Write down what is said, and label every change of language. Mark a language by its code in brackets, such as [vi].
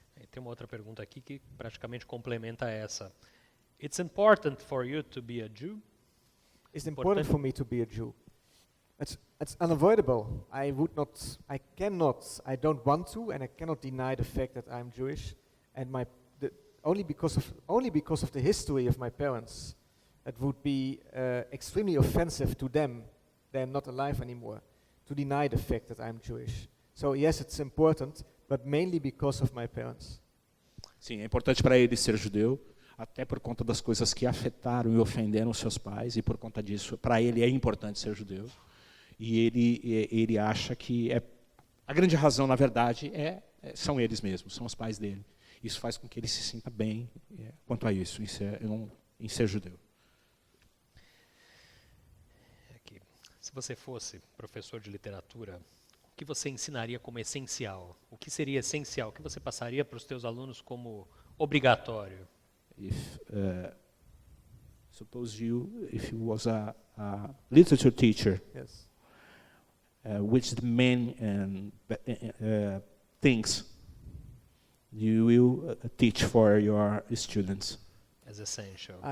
[pt] Tem uma outra pergunta aqui que praticamente complementa essa. [en] It's important for you to be a Jew? It's important for me to be a Jew. It's unavoidable. I don't want to, and I cannot deny the fact that I'm Jewish. And only because of the history of my parents, it would be extremely offensive to them. They're not alive anymore, to deny the fact that I'm Jewish. So yes, it's important, but mainly because of my parents. [pt] Sim, é importante para ele ser judeu, até por conta das coisas que afetaram e ofenderam seus pais, e por conta disso, para ele é importante ser judeu. E ele acha que a grande razão, na verdade, são eles mesmos, são os pais dele. Isso faz com que ele se sinta bem quanto a isso, em ser judeu. Aqui. Se você fosse professor de literatura, o que você ensinaria como essencial? O que seria essencial? O que você passaria para os teus alunos como obrigatório? [en] Suppose if you was a literature teacher. Yes. Which the main things you will teach for your students? As essential.